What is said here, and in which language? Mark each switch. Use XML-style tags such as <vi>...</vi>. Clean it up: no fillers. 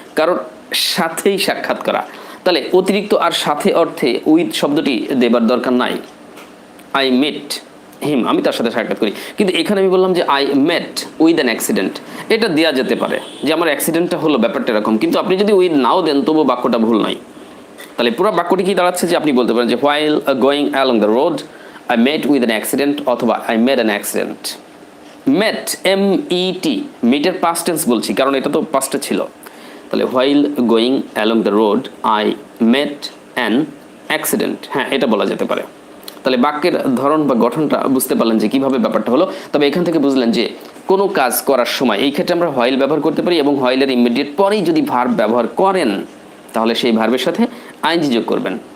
<bn>কারোর সাথেই সাক্ষাৎ করা। তাহলে অতিরিক্ত আর সাথে অর্থে উইথ শব্দটি দেবার দরকার নাই।</bn> <en>I meet him,</en> <bn>আমি তার সাথে সাক্ষাৎ করি। কিন্তু এখানে আমি বললাম যে</bn> <en>I met with an accident.</en> <bn>এটা দেওয়া যেতে পারে যে আমার অ্যাক্সিডেন্টটা হলো, ব্যাপারটা এরকম। কিন্তু আপনি যদি উইথ নাও দেন তবু বাক্যটা ভুল নয়। তাহলে পুরো বাক্যটি কি দাঁড়াচ্ছে যে আপনি বলতে পারেন যে</bn> <en>while going along the road I met with an accident</en> <bn>অথবা</bn> <en>I made an accident।</en> <bn>met, MET, মিটের past tense বলছি কারণ এটা তো পাস্টে ছিল। তাহলে</bn> <en>while going along the road I met an accident,</en> <bn>হ্যাঁ এটা বলা যেতে পারে। তাহলে বাক্যের ধরন বা গঠনটা বুঝতে পারলেন যে কিভাবে ব্যাপারটা হলো। তবে এখান থেকে বুঝলেন যে কোনো কাজ করার সময় এই ক্ষেত্রে আমরা হোয়াইল ব্যবহার করতে পারি, এবং হোয়াইলের ইমিডিয়েট পরেই যদি ভার্ব ব্যবহার করেন তাহলে সেই ভার্বের সাথে আইএনজি যোগ করবেন।</bn>